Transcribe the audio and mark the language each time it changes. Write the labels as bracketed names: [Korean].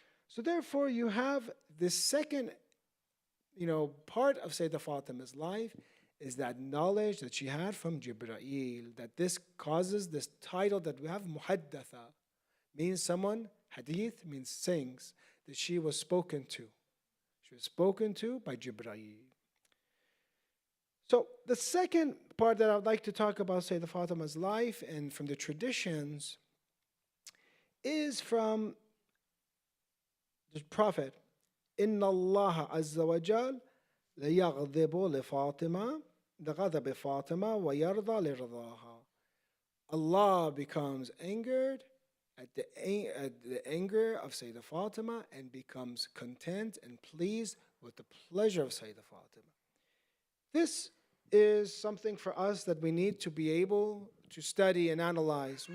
[English] So therefore, you have this second, part of Sayyidah Fatima's life is that knowledge that she had from Jibreel, that this causes this title that we have, Muhaddatha, means someone, hadith means sings, that she was spoken to. She was spoken to by Jibreel. So the second part that I would like to talk about Sayyidah Fatima's life and from the traditions is from the Prophet. [Arabic] Inna Allah Azza wa Jal ليغضب لفاطمة لغضب فاطمة ويرضى لرضاها. [English] Allah becomes angered at the anger of Sayyidah Fatima and becomes content and pleased with the pleasure of Sayyidah Fatima. This is something for us that we need to be able to study and analyze.